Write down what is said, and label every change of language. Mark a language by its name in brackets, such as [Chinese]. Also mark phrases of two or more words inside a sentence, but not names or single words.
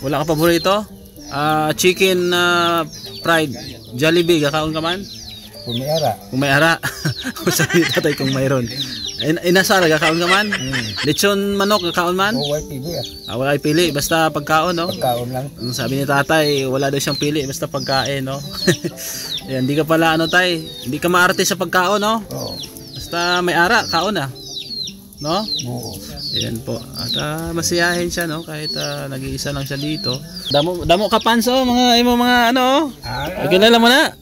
[Hiligaynon] Wala ka paborito? [English] Chicken fried [Hiligaynon] Jollibee, kakaon ka man? Kung may ara. Kung may ara. [Filipino] Sabi tatay kung mayroon. [Hiligaynon] Inasal, kakaon ka man? Lechon manok, kakaon man? Wala pili wala pili, basta pagkaon, no? Pagkaon lang. [Filipino] Sabi ni tatay, wala daw siyang pili, basta pagkain, no? Yan, hindi ka pala, ano tay, hindi ka maarte sa pagkaon, no? [Hiligaynon] Oo. Basta may ara, kaon na. No? Oo. [Filipino] Yan po. At masiyahin siya, no? Kahit nag-iisa lang siya dito. [Hiligaynon] Damo ka panso, [Filipino] mga ano, kilala mo na?